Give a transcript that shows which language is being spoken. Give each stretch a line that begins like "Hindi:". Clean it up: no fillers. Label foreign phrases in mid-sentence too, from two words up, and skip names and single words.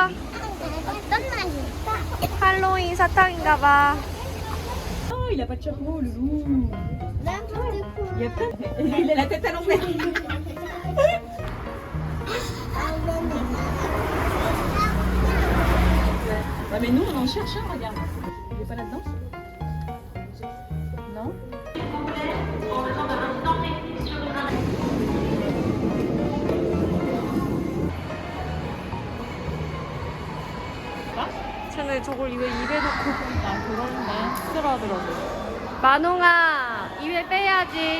Korean: 어떤 맛일까? 할로윈 사탕인가봐.
French: Oh, il a pas de chapeau, le loup. N'importe quoi. Il a pas. Il a la tête à l'envers. Ah, mais nous, on en cherche un, regarde. Il est pas là-dedans? Non?
Korean: 쟤네 저걸 왜 입에 넣고. 아, 그러네. 스스로하더라고. 만홍아, 입에 빼야지.